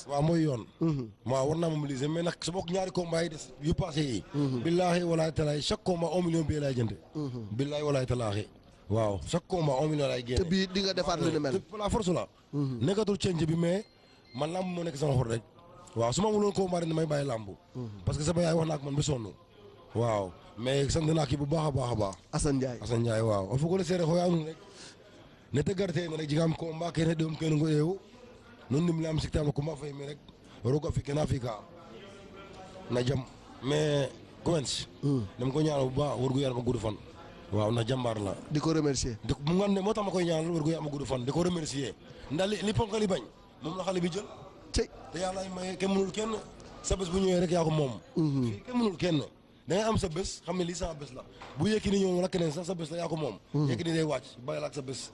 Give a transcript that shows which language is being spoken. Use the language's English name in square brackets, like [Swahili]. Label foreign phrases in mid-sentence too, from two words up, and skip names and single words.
[Wolof] waaw mooy yoon waaw war naa mobiliser mais nag sa mbokk ñaari combat yi des yu passé yi [Arabic] بالله والله تالله [French] chaque combat 1 million [Wolof] bi lay jënd [Arabic] بالله والله تالله [Wolof] waaw [French] chaque combat 1 million [Wolof] lay génne. te bii di nga defaat lu ni mel. [French] la force la. [Wolof] nekkatul change bi mais man lamb moo nekk sama xol rek. waaw su ma amuloon combat rek damay bàyyi lamb. [French] parce que [Wolof] sama yaay wax na ak man ba sonn. waaw mais sant naa kii bu baax a baax a baax. [Serer] Assane Ndiaye waaw o fogole seereer xoya anun rek ne te garte rek jigam combat kene ɗom kene ngo eewu non nim lam siktama combat fay mi rek roga fi kena fi ka na jam [Wolof] mais Quench dem ko ñaanal bu baax war gu yaram gudd fan waaw na jàmbaar la di ko remercier mu nga ne moo tax ma koy ñaanal war gu yaram gudd fan di ko remercier ndax li ponkali bañ moom la xale bi jël te yàlla ay maye kenn mënul kenn sa bés bu ñëwee rek yaa ko moom fii kenn mënul kenn da ngay am sa bés xam ne lii sama bés la bu Yékini ñëw wala keneen sax sa bés la yaa ko moom Yékini day wàcc bàyyi la ak sa bés